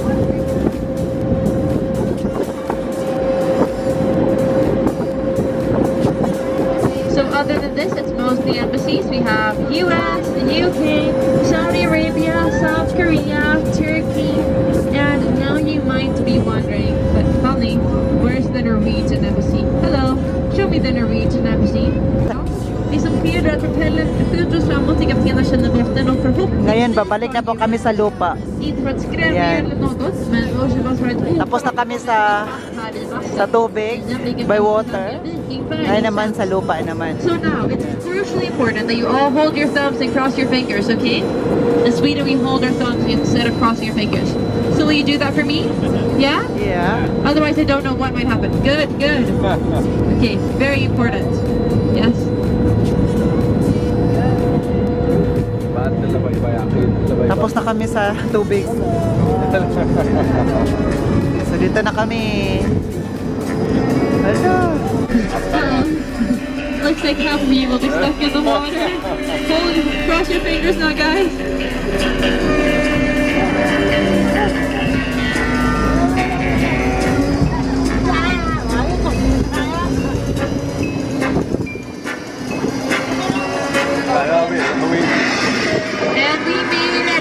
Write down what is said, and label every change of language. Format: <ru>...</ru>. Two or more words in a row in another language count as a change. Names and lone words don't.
<en>So other than this, it's mostly embassies. We have US, the UK, Saudi Arabia, South Korea, Turkey, and now you might be wondering, but funny, where's the Norwegian Embassy? Hello, show me the Norwegian Embassy.</en> <sv>Det som sker är att propellen skjuter oss framåt till kaptenen känner botten och förhoppningsvis...</sv> <tl>Ngayon, babalik na po kami sa lupa.</tl> <sv>Inte för att skrämma</sv> <tl>Yan.</tl> <sv>eller något, men</sv> <tl>Tapos na kami sa tubig,</tl> <en>by water.</en> <tl>Ngayon naman sa lupa naman.</tl> <en>So now, it's crucially important that you all hold your thumbs and cross your fingers, okay? In Sweden, we hold our thumbs instead of crossing your fingers. So will you do that for me? Yeah? Yeah. Otherwise, I don't know what might happen. Good, good. Okay, very important. Yes?</en> <tl>Tapos na kami sa tubig. So dito na kami.</tl> <en>Hello. looks like half of you will be stuck in the water. Cross your fingers now, guys. And we made it.</en>